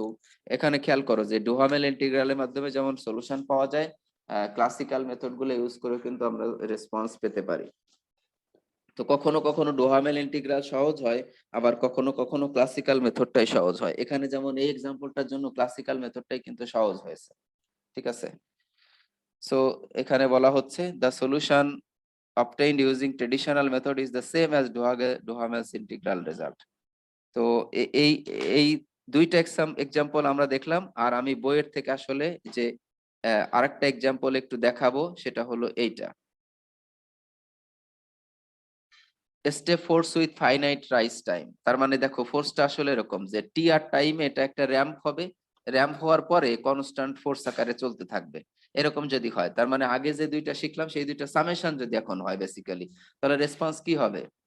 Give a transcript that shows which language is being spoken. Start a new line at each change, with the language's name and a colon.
Bangla: তো এখানে খেয়াল করো যে ডুহামেল ইন্টিগ্রালের মাধ্যমে যেমন সলিউশন পাওয়া যায়, ক্লাসিক্যাল মেথড গুলো ইউজ করে কিন্তু আমরা রেসপন্স পেতে পারি। তো কখনো কখনো ডুহামেল ইন্টিগ্রাল সহজ হয়, আবার কখনো কখনো ক্লাসিক্যাল মেথডটাই সহজ হয়। এখানে যেমন এই এক্সাম্পলটার জন্য ক্লাসিক্যাল মেথডটাই কিন্তু সহজ হয়েছে, ঠিক আছে।
English: so
Bangla: এখানে বলা হচ্ছে
English: The solution obtained using traditional method is the same as Duhamel's integral result.
Bangla: তো এই এই দুইটা এক্সাম্পল আমরা দেখলাম, আর আমি বইয়ের থেকে আসলে যে আরেকটা এক্সাম্পল একটু দেখাবো, সেটা হলো এইটা, step force with finite rise time. তার মানে দেখো ফোর্সটা আসলে এরকম যে টি আর টাইমে এটা একটা র্যাম্প হবে, র্যাম্প হওয়ার পরে কনস্ট্যান্ট ফোর্স আকারে চলতে থাকবে, এরকম যদি হয় তার মানে আগে যে দুইটা শিখলাম সেই দুইটা সামেশন যদি এখন হয় বেসিক্যালি, তাহলে রেসপন্স কি হবে?